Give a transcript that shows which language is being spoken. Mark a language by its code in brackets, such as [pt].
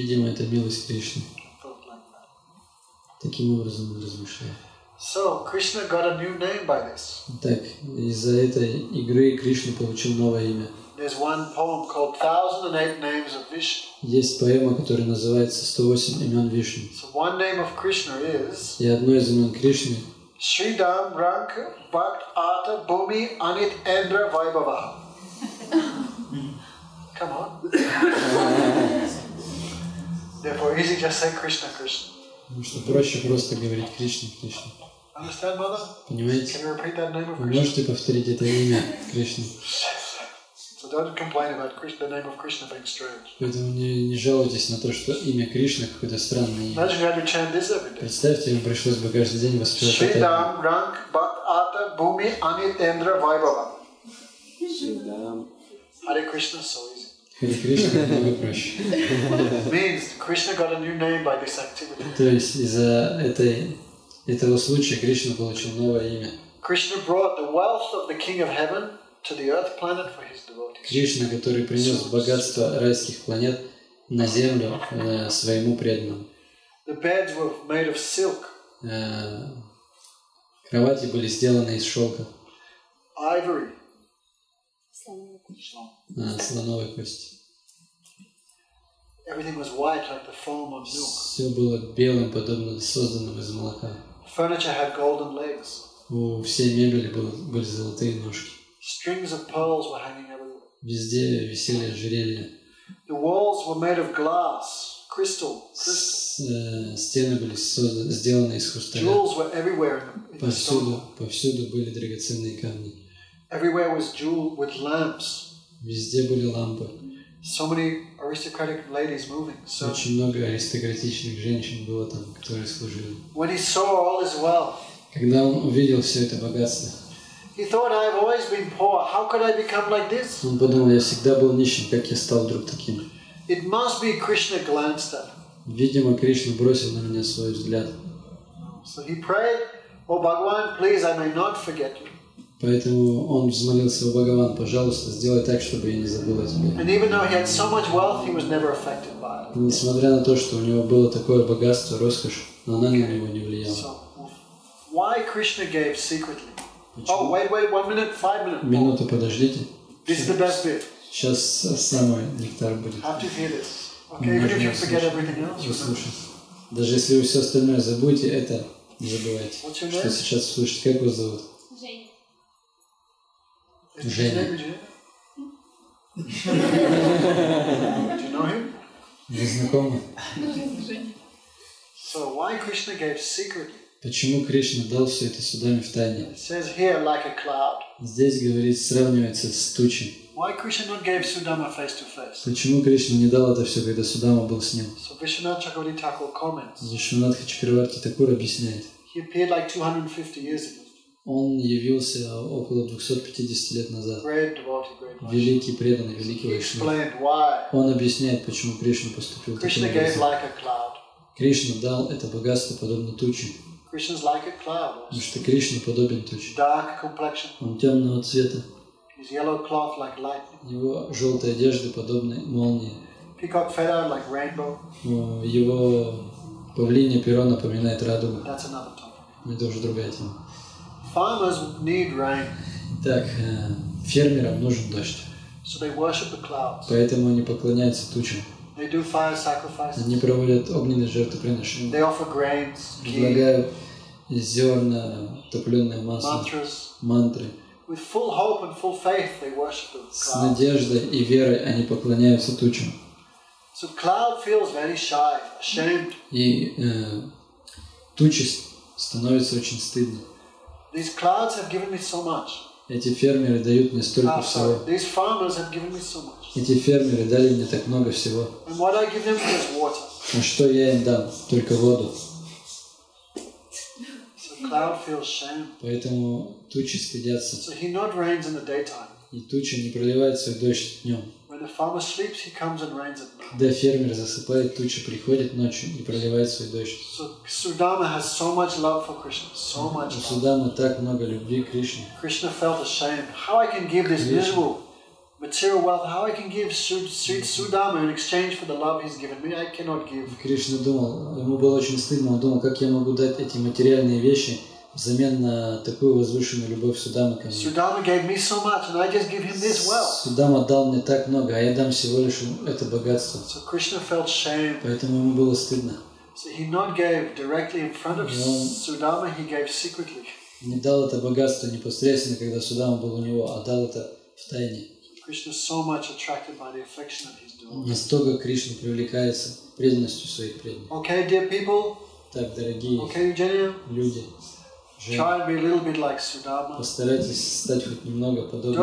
[ru] видимо, это милость Кришны. [en] Thought like that. [ru] Таким образом он размышлял. [en] So Krishna got a new name by this. [ru] Так, из-за этой игры Кришна получил новое имя. [en] There's one poem called 1008 Names of Vishnu. [ru] Есть поэма, которая называется «108 имен Вишну». [en] So one name of Krishna is [ru] И одно из имен Кришны [sa] Sridham Rank Bhakt Ata Bhumi Anit Endra Vaibhava. [en] Come on. Therefore, easy just say Krishna, Krishna. [ru] потому что проще просто говорить Кришна, Кришна. [en] Understand, mother? [ru] Понимаете? [en] Can you repeat that name of [ru] Вы [en] Krishna? [ru] можете повторить это имя Кришны? [en] So don't complain about Krishna, the name of Krishna being strange. [ru] Поэтому не жалуйтесь на то, что имя Кришны какое-то странное имя. [en] Imagine you had to chant this every day. [ru] Представьте, вам пришлось бы каждый день воспевать это имя. [sa] Sridham Rank Bhakt Ata Bhumi Anit Endra Vaibhava. [en] Hare Krishna, so easy. [ru] Харе Кришна намного проще. [en] Means Krishna got a new name by this activity. [ru] То есть из-за этого случая Кришна получил новое имя. [en] Krishna brought the wealth of the King of Heaven to the earth planet for his devotees. [ru] Кришна, который принес богатство райских планет на землю своему преданному. [en] The beds were made of silk, [ru] Кровати были сделаны из шелка, [en] ivory, [ru] слоновой кости. [en] everything was white like the foam of milk. [ru] Все было белым, подобно созданным из молока. [en] Furniture had golden legs. [ru] У всей мебели были золотые ножки. [en] Strings of pearls were hanging everywhere. [ru] Везде висели ожерелья. [en] The walls were made of glass, crystal. [ru] Стены были сделаны из хрусталя. [en] Jewels were everywhere in the stone. [ru] Повсюду были драгоценные камни. [en] Everywhere was jeweled with lamps. [ru] Везде были лампы. [en] So many aristocratic ladies moving. So [ru] Очень много аристократичных женщин было там, которые служили. [en] when he saw all his wealth, [ru] Когда он увидел все это богатство, [en] he thought, I've always been poor. How could I become like this? [ru] он подумал, я всегда был нищим, как я стал вдруг таким. [en] It must be Krishna glanced at him. [ru] Видимо, Кришна бросил на меня свой взгляд. [en] So he prayed, Oh Bhagavan, please, I may not forget you. [ru] Поэтому он взмолился: о Бхагаван, пожалуйста, сделай так, чтобы я не забыл о тебе. [en] And even though he had so much wealth, he was never affected by it. [ru] И несмотря на то, что у него было такое богатство, роскошь, но она на него не влияла. [en] So, why Krishna gave secretly? Oh, wait, 1 minute, 5 minutes. [ru] Минуту подождите. [en] This is the best bit. [ru] Сейчас самый нектар будет. [en] Have to hear this. Okay, even if you forget everything else. [ru] Услышать. Даже если вы все остальное забудете, это не забывайте. [en] What's your [ru] Что [en] name? [ru] сейчас слышите? Как вас зовут? [en] Is his [ru] Женя. [en] name Vijay? Do you know him? [ru] Вы знакомы? [en] So why Krishna gave secretly? [ru] Почему Кришна дал все это судами в тайне? [en] It says here like a cloud. [ru] Здесь, говорит, сравнивается с тучей. [en] Why Krishna not gave Sudama face to face? [ru] Почему Кришна не дал это все, когда Судама был с ним? [en] So Vishwanath Chakravarti Thakur comments. [ru] Вишванатха Чакраварти Такур объясняет. [en] He appeared like 250 years ago. [ru] Он явился около 250 лет назад. [en] Great devotee, great Vaishnava. [ru] Великий преданный, [en] He [ru] великий Вайшнав. [en] explained why [ru] Он объясняет, почему Кришна поступил таким [en] Krishna gave [ru] образом. [en] like a cloud. [ru] Кришна дал это богатство подобно туче, [en] Krishna's like a cloud. [ru] потому что Кришна подобен туче. [en] Dark complexion. [ru] Он темного цвета, [en] His yellow cloth like lightning. [ru] его желтые одежды подобны молнии, [en] Peacock feather like rainbow. [ru] его павлинье перо напоминает радугу. [en] That's another topic. [ru] Но это уже другая тема. [en] Farmers need rain, [ru] Итак, фермерам нужен дождь, [en] so they worship the clouds. [ru] поэтому они поклоняются тучам. [en] They do fire sacrifices. [ru] Они проводят огненные жертвоприношения, [en] They offer grains, ghee, [ru] предлагают зерна, топленое масло, [en] mantras. [ru] мантры. [en] With full hope and full faith, they worship the [ru] С [en] cloud. [ru] надеждой и верой они поклоняются тучам. [en] So cloud feels very shy, ashamed. [ru] И тучи становятся очень стыдно. [en] These clouds have given me so much. [ru] Эти фермеры дают мне столько всего. [en] These farmers have given me so much. [ru] Эти фермеры дали мне так много всего. [en] And what I give them is water. [ru] А что я им дам? Только воду. [en] So cloud feels shame. [ru] Поэтому тучи стыдятся. [en] So he not rains in the daytime. [ru] И туча не проливает свой дождь днем. [en] When the farmer sleeps, he comes and rains at night. [ru] Когда фермер засыпает, туча приходит ночью и проливает свой дождь. [en] So Sudama has so much love for Krishna, so much [ru] У [en] love. [ru] Судамы так много любви к Кришне. [en] Krishna felt ashamed. How I can give this miserable material wealth, how I can give sweet Sudama in exchange for the love he's given me, I cannot give. [ru] Кришна думал, ему было очень стыдно, он думал, как я могу дать эти материальные вещи взамен на такую возвышенную любовь Судамы ко мне. [en] Sudama gave me so much and I just give him this wealth. [ru] Судама дал мне так много, а я дам всего лишь это богатство. [en] So Krishna felt shame. [ru] Поэтому ему было стыдно. [en] So he not gave directly in front of Sudama, he gave secretly. [ru] Не дал это богатство непосредственно, когда Судама был у него, а дал это в тайне. [en] Krishna is so much attracted by the affection of his devotee. [ru] Настолько Кришна привлекается преданностью своих преданных. [en] Okay, dear people. [ru] Так, дорогие [en] Okay, Eugenia. [ru] люди, [en] Try and be a little bit like Sudama. [ru] постарайтесь стать хоть немного подобным